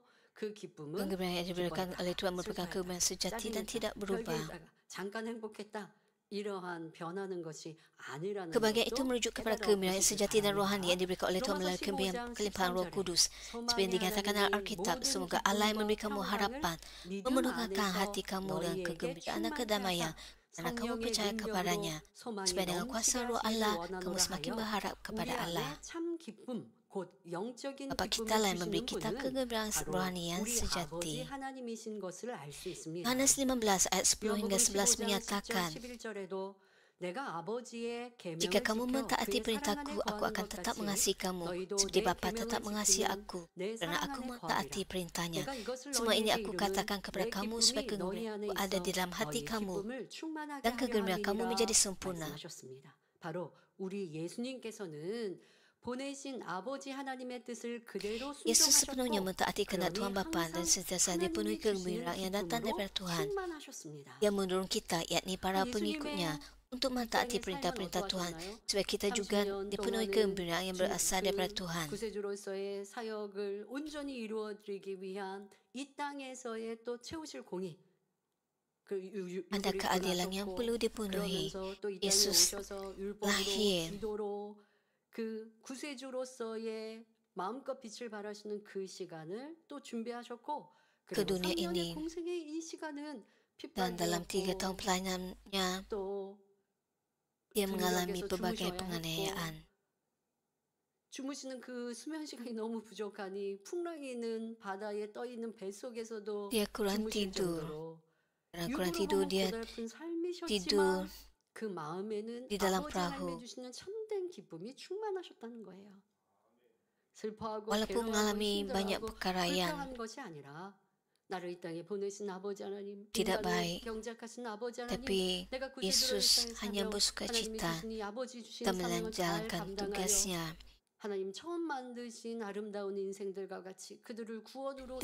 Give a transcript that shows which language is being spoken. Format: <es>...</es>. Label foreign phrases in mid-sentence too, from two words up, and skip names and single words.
<ko>그 기쁨은</ko> <ms>Kebenaran yang diberikan</ms> <ko>기뻐했다,</ko> <ms>oleh Tuhan merupakan</ms> <ko>슬퍼했다,</ko> <ms>kebenaran sejati dan</ms> <ko>짜증냈다,</ko> <ms>tidak berubah.</ms> <ko>별게 있다가 잠깐 행복했다. 이러한 변하는 것이 아니라는</ko> <ms>Kebahagiaan itu</ms> <ko>것도</ko> <ms>merujuk kepada</ms> <ko>깨달아</ko> <ms>kebenaran yang</ms> <ko>보시기</ko> <ms>sejati dan rohani yang</ms> <ko>바랍니다.</ko> <ms>diberikan oleh Tuhan</ms> <ko>로마서</ko> <ms>melalui</ms> <ko>15장</ko> <ms>kelimpahan Roh</ms> <ko>13절에</ko> <ms>Kudus. Seperti</ms> <ko>소망의</ko> <ms>yang dikatakan dalam</ms> <ko>하나님이</ko> <ms>Alkitab,</ms> <ko>모든</ko> <ms>semoga Allah yang</ms> <ko>기쁨과</ko> <ms>memberi kamu</ms> <ko>평강을</ko> <ms>harapan,</ms> <ko>믿음</ko> <ms>memenuhkan</ms> <ko>안에서</ko> <ms>hati kamu dengan</ms> <ko>너희에게</ko> <ms>kegembiraan dan</ms> <ko>충만케</ko> <ms>kedamaian,</ms> <ko>하사</ko> <ms>karena kamu</ms> <ko>성령의</ko> <ms>percaya</ms> <ko>능력으로</ko> <ms>kepadanya.</ms> <ko>소망이</ko> <ms>Supaya dengan</ms> <ko>넘치게</ko> <ms>kuasa Roh</ms> <ko>하시기를</ko> <ms>Allah, kamu</ms> <ko>원하노라</ko> <ms>semakin</ms> <ko>하여</ko> <ms>berharap</ms> <ko>우리</ko> <ms>kepada</ms> <ko>안에</ko> <ms>Allah.</ms> <ko>참 기쁨 곧 영적인</ko> <ms>Bapa</ms> <ko>기쁨을</ko> <ms>kita lah yang memberi</ms> <ko>주시는</ko> <ms>kita</ms> <ko>분은</ko> <ms>kegembiraan</ms> <ko>바로</ko> <ms>rohani yang</ms> <ko>우리 아버지</ko> <ms>sejati.</ms> <ko>하나님이신 것을 알 수 있습니다.</ko> <ms>Yohanes 15 ayat 10 hingga</ms> <ko>요한복음</ko> <ms>11</ms> <ko>15장</ko> <ms>menyatakan,</ms> <ko>10절 11절에도 내가 아버지의</ko> <ms>jika</ms> <ko>계명을</ko> <ms>kamu</ms> <ko>지켜</ko> <ms>mentaati</ms> <ko>그의 사랑 안에</ko> <ms>perintahku, aku</ms> <ko>거하는</ko> <ms>akan</ms> <ko>것</ko> <ms>tetap</ms> <ko>같이</ko> <ms>mengasihi kamu,</ms> <ko>너희도</ko> <ms>seperti</ms> <ko>내</ko> <ms>Bapa tetap</ms> <ko>계명을</ko> <ms>mengasihi</ms> <ko>지키면</ko> <ms>aku,</ms> <ko>내</ko> <ms>karena</ms> <ko>사랑</ko> <ms>aku</ms> <ko>안에</ko> <ms>mentaati</ms> <ko>거하리라.</ko> <ms>perintahnya.</ms> <ko>내가 이것을</ko> <ms>Semua ini</ms> <ko>너희에게</ko> <ms>aku</ms> <ko>이르는</ko> <ms>katakan kepada</ms> <ko>내</ko> <ms>kamu supaya</ms> <ko>기쁨이 너희 안에</ko> <ms>kegembiraanku ada</ms> <ko>있어</ko> <ms>di dalam hati</ms> <ko>너희</ko> <ms>kamu,</ms> <ko>기쁨을 충만하게</ko> <ms>dan</ms> <ko>하려</ko> <ms>kegembiraan kamu menjadi</ms> <ko>함이니라</ko> <ms>sempurna.</ms> <ko>말씀하셨습니다. 바로 우리 예수님께서는 보내신 아버지 하나님의 뜻을 그대로</ko> <ms>Yesus sepenuhnya</ms> <ko>순종하셨고</ko> <ms>mentaati kehendak Tuhan</ms> <ko>그러니</ko> <ms>Bapa dan</ms> <ko>항상</ko> <ms>sentiasa dipenuhi</ms> <ko>하나님이 주시는</ko> <ms>kegembiraan yang datang</ms> <ko>기쁨으로</ko> <ms>daripada Tuhan.</ms> <ko>충만하셨습니다.</ko> <ms>Yang menurun kita, yakni para</ms> <ko>예수님의</ko> <ms>pengikutnya, untuk mentaati</ms> <ko>땅의 삶은</ko> <ms>perintah-perintah Tuhan,</ms> <ko>어떠하셨나요?</ko> <ms>supaya kita juga</ms> <ko>30년</ko> <ms>dipenuhi</ms> <ko>동안은</ko> <ms>kegembiraan yang berasal daripada</ms> <ko>그</ko> <ms>Tuhan.</ms> <ko>구세주로서의 사역을 온전히 이루어드리기 위한 이 땅에서의 또 채우실 공의</ko> <ms>Ada keadilan yang perlu dipenuhi.</ms> <ko>그러면서 또 이 땅에</ko> <ms>Yesus</ms> <ko>오셔서 율법으로</ko> <ms>lahir.</ms> <ko>기도로 그 구세주로서의 마음껏 빛을 발하시는 그 시간을 또 준비하셨고</ko> <ms>Ke</ms> <ko>그리고</ko> <ms>dunia</ms> <ko>3년의</ko> <ms>ini.</ms> <ko>공생의 이 시간은</ko> <ms>Dan dalam 3 tahun</ms> <ko>핍박이었고</ko> <ms>pelayanannya,</ms> <ko>또</ko> <ms>dia mengalami</ms> <ko>dun역에서</ko> <ms>berbagai</ms> <ko>주무셔야</ko> <ms>penganiayaan.</ms> <ko>했고 주무시는 그 수면 시간이 너무 부족하니 풍랑이 있는 바다에 떠 있는 배 속에서도</ko> <ms>Dia kurang</ms> <ko>주무실</ko> <ms>tidur.</ms> <ko>정도로</ko> <ms>Karena kurang</ms> <ko>육으로</ko> <ms>tidur,</ms> <ko>보면</ko> <ms>dia</ms> <ko>고달픈</ko> <ms>tidur</ms> <ko>삶이셨지만 그 마음에는</ko> <ms>di dalam</ms> <ko>아버지</ko> <ms>perahu.</ms> <ko>하나님이 주시는 참된 기쁨이 충만하셨다는 거예요. 슬퍼하고</ko> <ms>Walaupun</ms> <ko>괴로워하고</ko> <ms>mengalami banyak</ms> <ko>힘들어하고</ko> <ms>perkara yang</ms> <ko>불평한 것이 아니라 나를 이 땅에 보내신 아버지 하나님,</ko> <ms>tidak</ms> <ko>인간을</ko> <ms>baik,</ms> <ko>경작하신 아버지 하나님,</ko> <ms>tapi</ms> <ko>내가 구세주로 이</ko> <ms>Yesus</ms> <ko>땅에</ko> <ms>hanya</ms> <ko>사며</ko> <ms>bersuka</ms> <ko>하나님이</ko> <ms>cita</ms> <ko>주신 이 아버지 주신</ko> <ms>dan</ms> <ko>사명을 잘</ko> <ms>menjalankan</ms> <ko>감당하여</ko> <ms>tugasnya</ms> <ko>하나님 처음 만드신 아름다운 인생들과 같이 그들을 구원으로</ko>